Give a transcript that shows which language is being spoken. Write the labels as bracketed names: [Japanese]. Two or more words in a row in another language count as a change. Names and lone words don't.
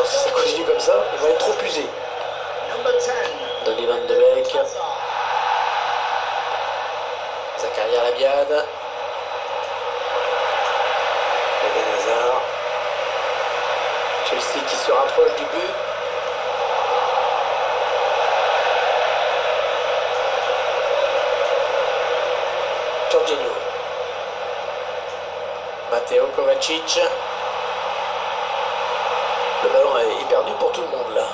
[French] Si ça continue comme ça, il va être trop usé. Number 10. Donny Van de Beek. Zakaria Labiad. Eden Hazard. Chelsea qui se rapproche du but. Jorginho. Matteo Kovacic. Le ballon est perdu pour tout le monde là.